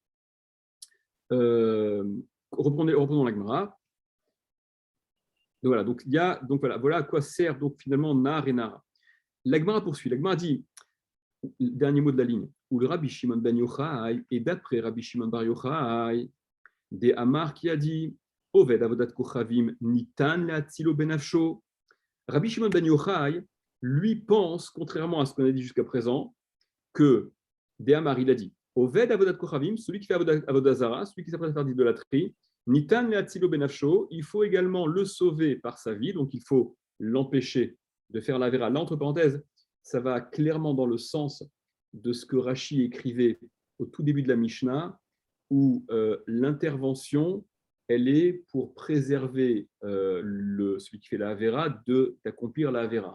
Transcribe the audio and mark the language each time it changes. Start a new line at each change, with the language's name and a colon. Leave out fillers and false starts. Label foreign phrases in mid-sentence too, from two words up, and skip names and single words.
French: Reprenons la Gemara. Voilà, voilà à quoi sert donc finalement Nar et Nara. La Gemara poursuit. La Gemara dit, dernier mot de la ligne, où le Rabbi Shimon ben Yochai, et d'après Rabbi Shimon bar Yochai, des Amar qui a dit,
Hebrew: עובד עבודת כוכבים ניתן להצילו בנפשו.
French: Rabbi Shimon ben Yochai, lui pense, contrairement à ce qu'on a dit jusqu'à présent, que des Amar, il a dit,
Hebrew: עובד עבודת כוכבים,
French: celui qui fait avodazara, celui qui s'apprête à faire d'idolâtrie,
Hebrew: ניתן להצילו בנפשו,
French: il faut également le sauver par sa vie, donc il faut l'empêcher de faire la vera. Là, entre parenthèses, ça va clairement dans le sens de ce que Rashi écrivait au tout début de la Mishnah, où l'intervention, elle est pour préserver celui qui fait la Avera d'accomplir la Avera.